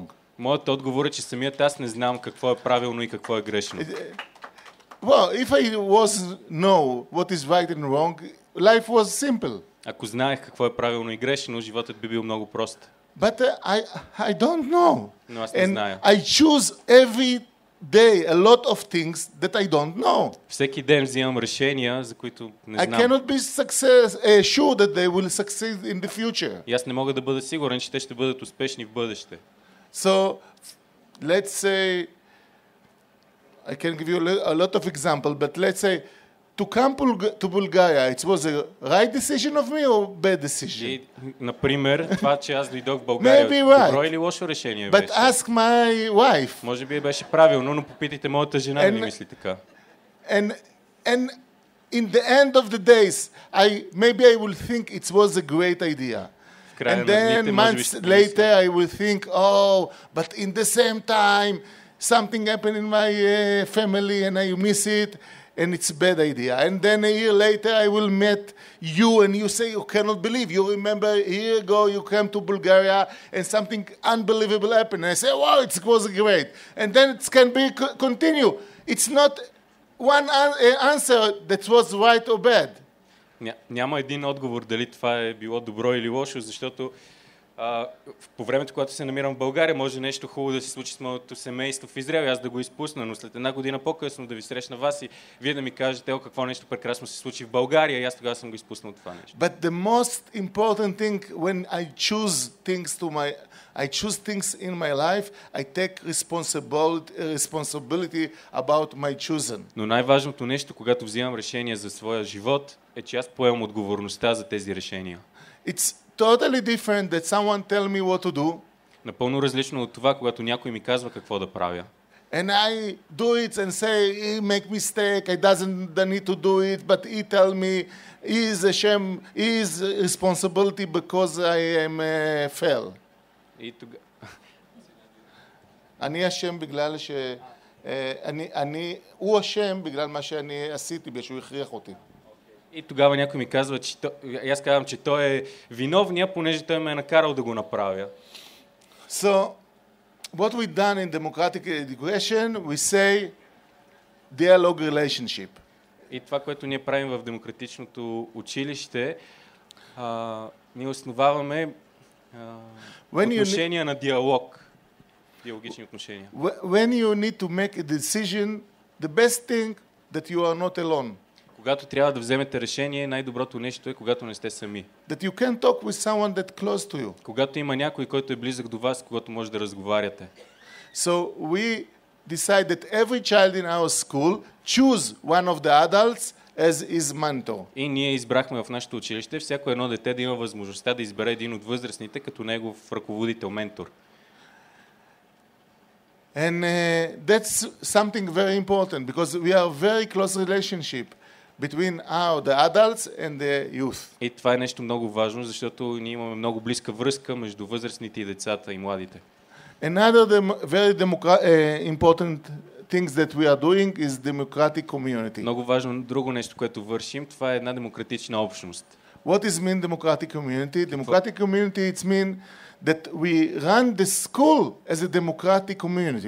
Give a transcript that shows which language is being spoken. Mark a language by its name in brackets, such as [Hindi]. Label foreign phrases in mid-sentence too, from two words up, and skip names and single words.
[Bulgarian] Моят отговор е, че самият аз не знам какво е правилно и какво е грешно. [English] Well, if I know what is right and wrong, life was simple. [Bulgarian] Ако знаех какво е правилно и грешно, животът би бил много прост. [English] But I don't know. [Bulgarian] Но аз не зная. [English] I choose every day a lot of things that I don't know. [Bulgarian] Всеки ден взимам решения, за които не знам. [English] I cannot be sure that they will succeed in the future. [Bulgarian] И аз не мога да бъда сигурен, че те ще бъдат успешни в бъдеще. [English] So, let's say, I can give you a lot of examples, but let's say to come to Bulgaria, it was a right decision of me or bad decision? [Bulgarian] И, например, това, че аз дойдох в България, [English] Maybe [Bulgarian] добро [English] right. [Bulgarian] или лошо решение [English] But [Bulgarian] беше? [English] ask my wife. [Bulgarian] Може би беше правилно, но попитайте моята жена дали мисли така. [English] And in the end of the days, maybe I will think it was a great idea. And then months later I will think, oh, but in the same time, something happened in my family and I miss it, and it's a bad idea. And then a year later I will meet you and you say, you cannot believe. You remember a year ago you came to Bulgaria and something unbelievable happened. And I say, wow, it was great. And then it can be continue. It's not one answer that was right or bad. [Bulgarian] Няма един отговор дали това е било добро или лошо, защото по времето, когато се намирам в България, може нещо хубаво да се случи с моето семейство в Израел и аз да го изпусна, но след една година по-късно да ви срещна вас и вие да ми кажете, какво нещо прекрасно се случи в България и аз тогава съм го изпуснал това нещо. [English] But the most important thing when I choose things in my life, I take responsibility about my chosen. [Bulgarian] Но най-важното нещо, когато взимам решение за своя живот, е, че аз поемам отговорността за тези решения. [English] It's totally different that someone tell me what to do. [Bulgarian] Напълно различно от това, когато някой ми казва какво да правя. [English] And I do it and say, he make mistake, I don't need to do it, but he tell me, he is ashamed, he is responsibility because I am fail. [Bulgarian] И тогава... [Hebrew] אני אשם בגלל הוא אשם בגלל מה שאני עשיתי, בגלל שהוא הכריח אותי. [Bulgarian] И тогава някой ми казва, че аз казвам, че той е виновния, понеже той ме е накарал да го направя. [English] So, what we done in democratic education, we say dialogue relationship. [Bulgarian] И това, което ние правим в демократичното училище, ние основаваме отношения на диалог. Диалогични отношения. [English] When you need to make a decision, the best thing that you are not alone. [Bulgarian] Когато трябва да вземете решение, най-доброто нещо е, когато не сте сами. [English] That you can talk with someone that close to you. [Bulgarian] Когато има някой, който е близък до вас, когато може да разговаряте. [English] So we decide that every child in our school choose one of the adults as his mentor. [Bulgarian] И ние избрахме в нашето училище всяко едно дете да има възможността да избере един от възрастните като негов ръководител, ментор. [English] And that's something very important because we have very close relationship between the adults and the youth. [Bulgarian] И това е нещо много важно, защото ние имаме много близка връзка между възрастните и децата и младите. [English] Another very important things that we are doing is democratic community. [Bulgarian] Много важно друго нещо, което вършим, това е една демократична общност. [English] What is mean democratic community? Democratic community it's mean that we run the school as a democratic community.